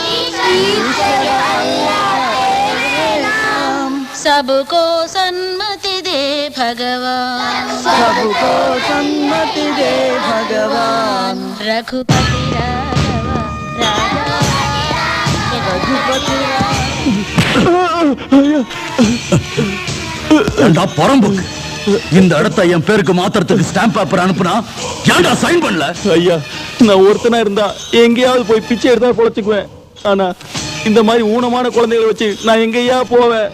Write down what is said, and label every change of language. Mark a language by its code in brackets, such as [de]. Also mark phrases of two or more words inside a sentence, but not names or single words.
[hi] ईश्वर अल्लाह तेरे नाम, सबको सन्मति दे भगवान, सबको सन्मति दे भगवान। रघुपति राघव राजा, रघुपति [ta] பரம்புக்கு இந்த இடத்தை என் பேருக்கு மாத்திரத்துக்கு [en] stamp paper [ta] அனுப்புனா ஏன்டா சைன் பண்ணல? ஐயா, நான் ஒருத்தனா இருந்தா எங்கேயாவது போய் பிச்சை எடுத்தா பொழைச்சுக்குவேன். ஆனா இந்த மாதிரி ஊனமான குழந்தைகளை வச்சு நான் எங்கேயா போவேன்?